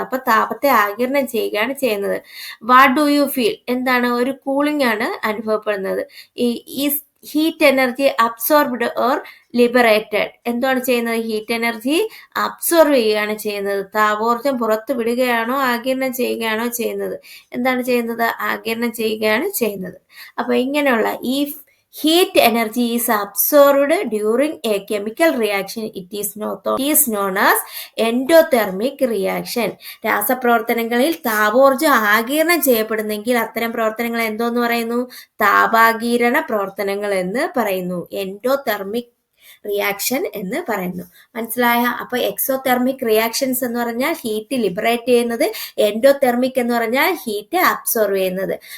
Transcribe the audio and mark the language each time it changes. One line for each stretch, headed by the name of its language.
Malayalam: അപ്പൊ താപത്തെ ആഗിരണം ചെയ്യുകയാണ് ചെയ്യുന്നത്.
English: What do you feel?
Malayalam: എന്താണ്? ഒരു കൂളിംഗ് ആണ് അനുഭവപ്പെടുന്നത്. ഈ
English: Heat energy absorbed or liberated?
Malayalam: എന്താണ് ചെയ്യുന്നത്? ഹീറ്റ് എനർജി അബ്സോർവ് ചെയ്യുകയാണ് ചെയ്യുന്നത്. താപോർജ്ജം പുറത്തു വിടുകയാണോ ആഗിരണം ചെയ്യുകയാണോ ചെയ്യുന്നത്? എന്താണ് ചെയ്യുന്നത്? ആഗിരണം ചെയ്യുകയാണ് ചെയ്യുന്നത്. അപ്പൊ ഇങ്ങനെയുള്ള ഈ
English: heat energy is absorbed during a chemical reaction. It is known as endothermic reaction.
Malayalam: രാസപ്രവർത്തനങ്ങളിൽ താപോർജ്ജം ആഗിരണം ചെയ്യപ്പെടുന്നെങ്കിൽ അത്തരം പ്രവർത്തനങ്ങൾ എന്തോന്ന് പറയുന്നു? താപാഗിരണ പ്രവർത്തനങ്ങൾ എന്ന് പറയുന്നു. എൻഡോതെർമിക് റിയാക്ഷൻ എന്ന് പറയുന്നു. മനസ്സിലായ? അപ്പൊ എക്സോതെർമിക് റിയാക്ഷൻസ് എന്ന് പറഞ്ഞാൽ ഹീറ്റ് ലിബറേറ്റ് ചെയ്യുന്നത്, എൻഡോതെർമിക് എന്ന് പറഞ്ഞാൽ ഹീറ്റ് അബ്സോർവ് ചെയ്യുന്നത്.